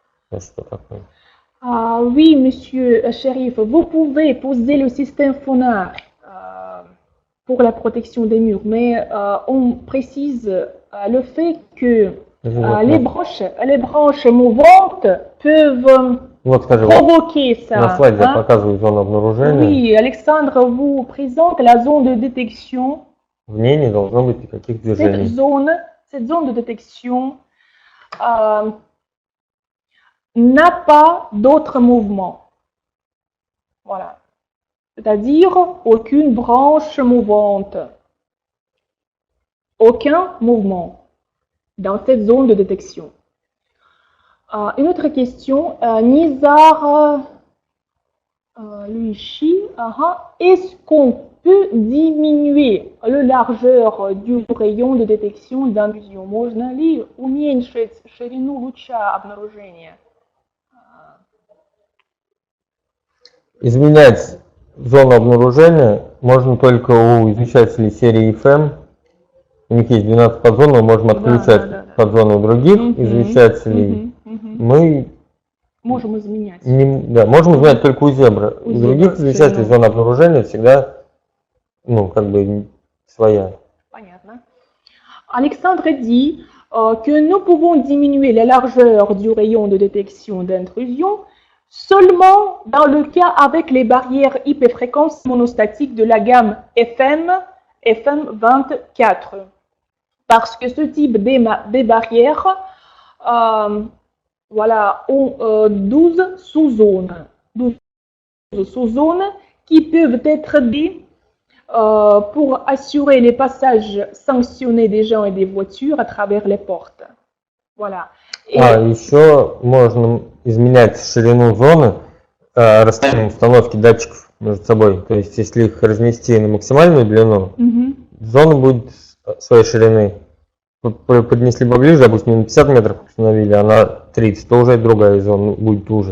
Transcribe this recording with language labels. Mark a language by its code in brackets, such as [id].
[ru] Что такое? [fr] Oui, monsieur Sherif, vous pouvez poser le système phonard pour la protection des murs, mais on précise le fait que les branches mouvantes peuvent provoquer ça. [ru] На слайде я показываю зону обнаружения. [fr] Oui, Alexandre vous présente la zone de détection. [ru] В ней не должно быть никаких движений. [fr] Cette zone de détection n'a pas d'autre mouvement. Voilà. C'est-à-dire aucune branche mouvante. Aucun mouvement dans cette zone de détection. Une autre question. Nizar Luichi, est-ce qu'on peut diminuer la largeur du rayon de détection d'intrusion? [ru] Можно ли уменьшить ширину луча обнаружения? Изменять зону обнаружения можно только у излучателей серии FM. У них есть 12 подзон, мы можем отключать подзоны у других излучателей. Мы можем изменять. Можем изменять только у зебры. У других излучателей зона обнаружения всегда, как бы своя. Понятно. [fr] Alexandre dit que nous pouvons diminuer la largeur du rayon de détection d'intrusion seulement dans le cas avec les barrières IP-fréquences monostatiques de la gamme FM24. Parce que ce type de barrières ont 12 sous-zones. 12 sous-zones qui peuvent être aidées pour assurer les passages sanctionnés des gens et des voitures à travers les portes. Voilà. [ru] Еще можно изменять ширину зоны расстоянием установки датчиков между собой. То есть, если их разнести на максимальную длину, зона будет своей ширины. Поднесли поближе, допустим, на 50 метров установили, а на 30, то уже другая зона будет уже.